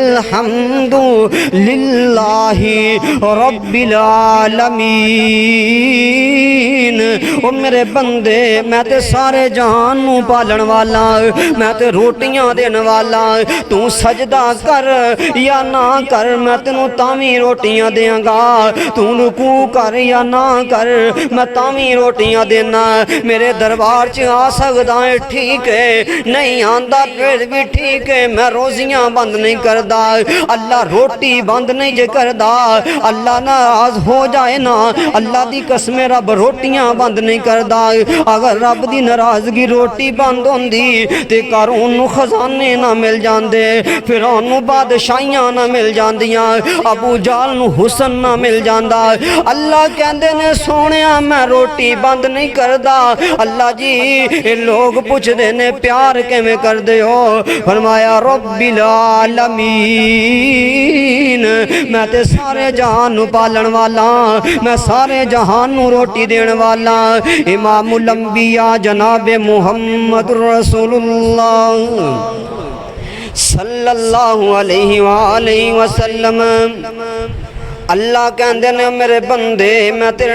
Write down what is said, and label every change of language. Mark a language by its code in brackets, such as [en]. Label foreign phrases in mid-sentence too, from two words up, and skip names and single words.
[ar] الحمدللہ رب العالمین [pa] او میرے بندے میں تے سارے جہان نو پالن والا میں تے روٹیاں دین والا تو سجدہ کر یا نہ کر میں تینوں تاویں روٹیاں دیاں گا تو رکوع کر یا نہ کر میں تاویں روٹیاں دینا میرے دربار چ آ سکدا ہے ٹھیک ہے نہیں آندا پھر بھی ٹھیک ہے میں روزیاں بند نہیں کردا کردا اللہ روٹی بند نہیں جے کردا اللہ ناراض ہو جائے نا اللہ دی قسم رب روٹیاں بند نہیں کردا اگر رب دی ناراضگی روٹی بند ہوندی تے قارون نو خزانے نہ مل جاندے فرعون نو بادشاہیاں نہ مل جاندیاں ابو جہل نو حسن نہ مل جاندا اللہ کہندے نے سونیا میں روٹی بند نہیں کردا اللہ جی یہ لوگ پوچھ دینے پیار کیویں کر دے ہو فرمایا [ar] رب العالمین [pa] میں تے سارے جہان نو پالن والا میں سارے جہان نو روٹی دین والا امام الانبیاء جناب محمد رسول اللہ [ar] صلی اللہ علیہ وآلہ وسلم [pa] اللہ کہندے نے میرے بندے میں تیرے